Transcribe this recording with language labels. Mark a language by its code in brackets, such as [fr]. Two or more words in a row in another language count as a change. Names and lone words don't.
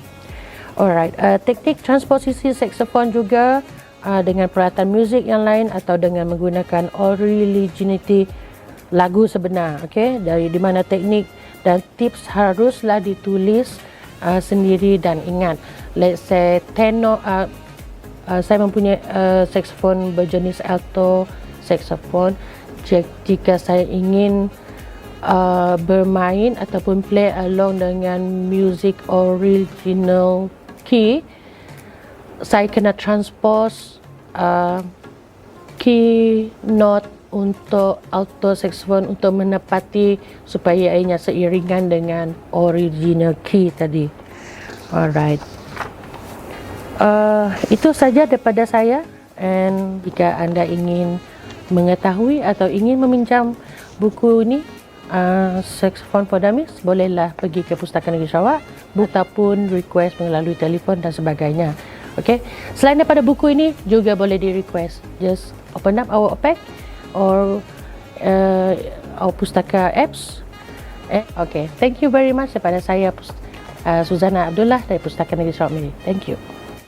[ms] Alright, teknik transposisi saksofon juga dengan peralatan muzik yang lain atau dengan menggunakan originality lagu sebenar, okey, dari di mana teknik dan tips haruslah ditulis sendiri dan ingat. [en] Let's say [ms] tenor, saya mempunyai saksofon berjenis alto saksofon. Jika saya ingin bermain ataupun [en] play along [ms] dengan [en] music original key, [ms] saya kena [en] transpose key note [ms] untuk [en] alto saxophone [ms] untuk menepati supaya ianya seiringan dengan [en] original key [ms] tadi. Alright. Itu saja daripada saya. And jika anda ingin mengetahui atau ingin meminjam buku ini, Saxophone for Dummies, bolehlah pergi ke Pustakaan Negeri Sarawak ataupun request melalui telefon dan sebagainya. Okay. Selain daripada buku ini, juga boleh di request. [en] Just open up our OPEC or our Pustaka apps. Okay, thank you very much [ms] daripada saya, [en] Suzana Abdullah dari Pustakaan Negeri Sarawak Miri. Thank you.